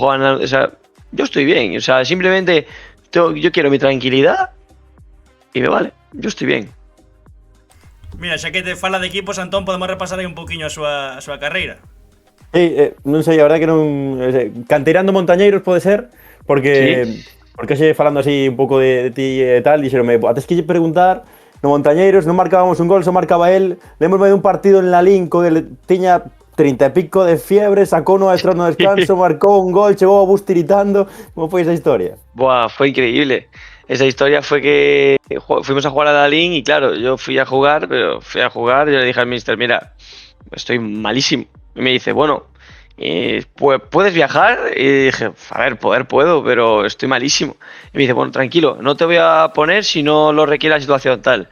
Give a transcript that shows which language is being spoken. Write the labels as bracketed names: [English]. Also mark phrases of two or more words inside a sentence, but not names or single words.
[Spanish] O sea, yo estoy bien, o sea, simplemente... Yo quiero mi tranquilidad me vale, yo estoy bien. Mira, [Galician] xa que te fala de equipos, Antón, podemos repasar aí un poquinho a súa carreira. Non sei, a verdade que non... Canteirando montañeiros pode ser, porque xe falando así un pouco de ti e tal, dixeronme, ates que lle preguntar, no montañeiros non marcábamos un gol, só marcaba él, lembrome de un partido en Lalín con el tiña 30 e pico de fiebre, sacou no extra no descanso, marcou un gol, chegou a bus tiritando. Como foi esa historia? Buah, [Spanish] fue increíble. Esa historia fue que fuimos a jugar a Lalín y claro, yo fui a jugar, yo le dije al mister, mira, estoy malísimo. Y me dice, bueno, ¿puedes viajar? Y dije, a ver, poder puedo, pero estoy malísimo. Y me dice, bueno, tranquilo, no te voy a poner si no lo requiere la situación tal.